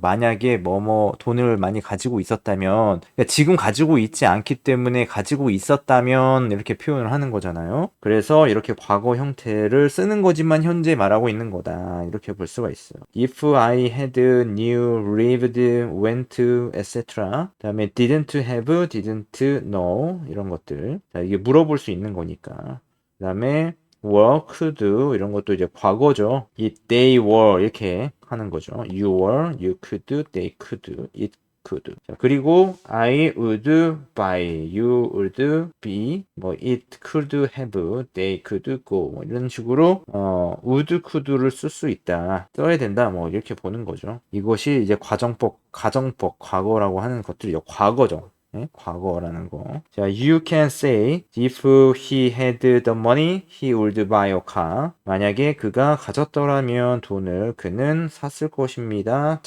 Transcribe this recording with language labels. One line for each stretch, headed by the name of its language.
Korean: 만약에 돈을 많이 가지고 있었다면, 그러니까 지금 가지고 있지 않기 때문에 가지고 있었다면 이렇게 표현을 하는 거잖아요. 그래서 이렇게 과거 형태를 쓰는 거지만 현재 말하고 있는 거다. 이렇게 볼 수가 있어요.
English: If I had, knew, lived, went, etc.
Korean: 그다음에
English: didn't have, didn't know
Korean: 이런 것들. 자, 이게 물어볼 수 있는 거니까. 그다음에 were, could 이런 것도 이제 과거죠.
English: If they were
Korean: 이렇게 하는 거죠.
English: You were, you could, they could, it could. 자, 그리고 I would buy, you would be, it could have, they could go
Korean: 이런 식으로
English: would, could를
Korean: 쓸 수 있다. 써야 된다. 이렇게 보는 거죠. 이것이 이제 가정법, 과거라고 하는 것들이요. 과거죠. 네? 과거라는 거.
English: 자, you can say if he had the money, he would buy a car.
Korean: 만약에 그가 가졌더라면 돈을 그는 샀을 것입니다.